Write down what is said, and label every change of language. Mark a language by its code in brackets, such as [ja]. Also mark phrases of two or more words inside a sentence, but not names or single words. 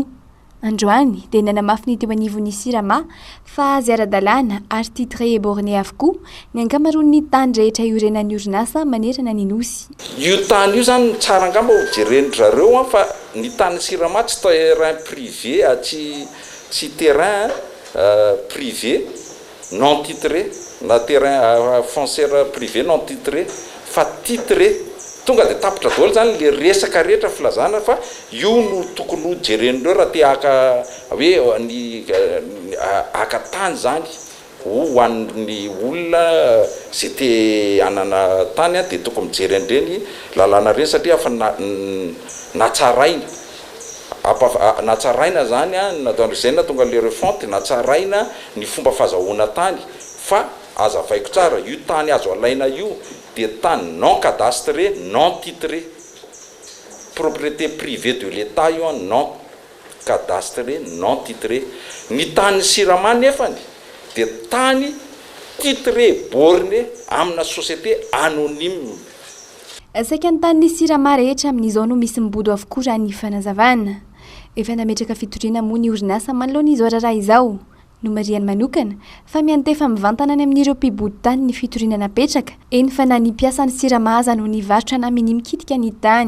[mg] Androany dia nanamafy ny teo anivon'ny Sirama fa azy ara-dalàna ary [fr] titré borné [mg] avokoa ny ankamaroan'ny tany rehetra iorenan'ny orinasa manerana ny nosy. Io tany io zany tsara angamba ho jeren'zareo fa ny tany Sirama tsy [fr] terrain privé [mg] tsy [fr] terrain privé non titré [mg] na [fr] terrain foncière privé non titré [mg] fa titré. Tonga dia tapitra daholo zany le resaka rehetra filazana fa io no tokony ho jeren'ireo raha te haka hoe ny haka tany zany ho an'ny olona zay te hanana tany dia tokony mijeren'ireny lalàna ireny satria afa natsaraina natsaraina zany a nataondr'izay na tonga le refont natsaraina ny fomba fahazahoana tany fa azavaiko tsara io tany azo alaina io dia tany [fr] non cadastré non titré propriété privée de l'état io non cadastré non titré [mg] ny tany Sirama nefany dia tany [fr] titré borné amina société anonyme. [mg] Saika ny tany ny Sirama rehetra amin'izao no misy mibodo avokoa raha ny fanazavana. Efa nametraka fitoriana moa ny orinasa manoloan'izao raharaha izao no mariany manokana fa miantefa mivantana any amin'ireo mpibody tany ny fitoriana napetraka eny fa na ny mpiasa ny Sirama aza no ny varotra na miny mikitika ny tany.